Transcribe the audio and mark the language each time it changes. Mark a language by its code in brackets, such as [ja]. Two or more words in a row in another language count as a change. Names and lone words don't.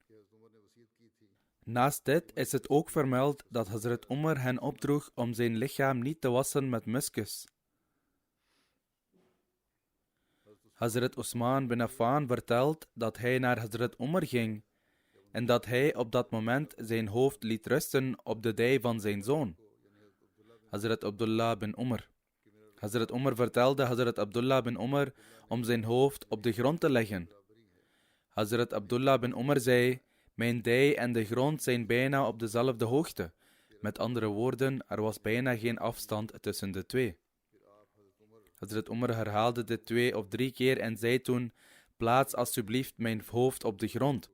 [nl] Naast dit is het ook vermeld dat Hazrat Umar hen opdroeg om zijn lichaam niet te wassen met muskus. Hazrat Osman bin Affan vertelt dat hij naar Hazrat Umar ging en dat hij op dat moment zijn hoofd liet rusten op de dij van zijn zoon, Hazrat Abdullah bin Umar. Hazrat Umar vertelde Hazrat Abdullah bin Umar om zijn hoofd op de grond te leggen. Hazrat Abdullah bin Umar zei: mijn dij en de grond zijn bijna op dezelfde hoogte. Met andere woorden, er was bijna geen afstand tussen de twee. Hazrat Umar herhaalde dit 2 of 3 keer en zei toen: plaats alsjeblieft mijn hoofd op de grond.